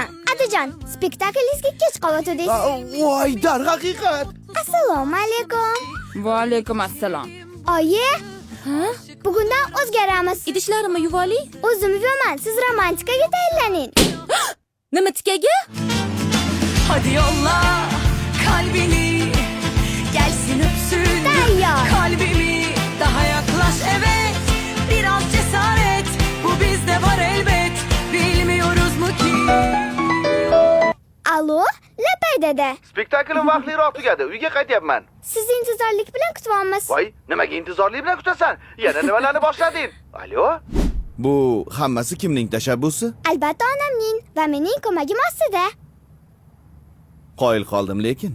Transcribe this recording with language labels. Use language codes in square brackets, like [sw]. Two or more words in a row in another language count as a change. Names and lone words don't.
[uz] Adajon, spektaklingizga kech qolyotdingiz. Voy, darhaqiqat. Assalomu alaykum. Va alaykum assalom. Oyi, bugundan o'zgaramiz. Idishlarimni yuvoli. O'zim yuvaman, siz romantikaga tayyorlaning. Nima tikaga? [tr] Hadi yolla kalbini, gelsin öpsün [uz] Tayyor. [tr] kalbimi. Daha yaklaş evet, biraz cesaret, bu bizde var elbet. Bilmiyoruz mu ki? [uz] Alo, Lapay dada. Spektaklim vaqtliroq tugadi. Uyga qaytyapman. Sizni intizorlik bilan kutyapmiz. Voy, nimaga intizorlik bilan kutasan? Yana nimalarni boshlading? Alo? Bu hammasi kimning tashabbusi? Albatta onamning va mening ko'magim ostida. Qoyil qoldim lekin.